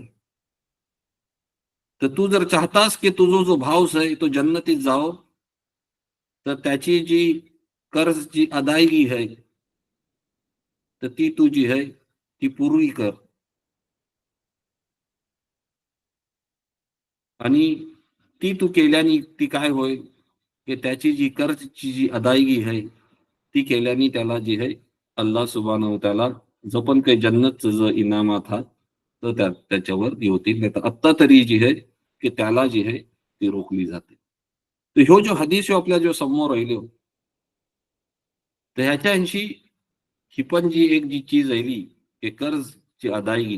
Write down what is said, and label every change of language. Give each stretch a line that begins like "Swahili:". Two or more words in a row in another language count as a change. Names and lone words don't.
Marathi: तर तू जर चाहतास की तुझो जो भाऊस आहे तो जन्नतीत जाओ, तर त्याची जी कर्ज जी अदायगी आहे तर ती तू जी आहे ती पूर्वी कर. आणि ती तू केल्याने ती काय होईल की त्याची जी कर्जची जी अदायगी आहे ती केल्याने त्याला जी आहे
Arabic: الله سبحانه وتعالى
Marathi: जो पण काही जन्नतचं जो इनामात हा तर त्याच्यावर होतील. नाही तर आत्ता तरी जी आहे की त्याला जी आहे ती रोखली जाते. तर ह्यो जो हदीस ह्यो आपल्या जो समोर राहिलो, तर ह्याच्याशी ही पण जी एक जी चीज राहिली की कर्जची अदायगी.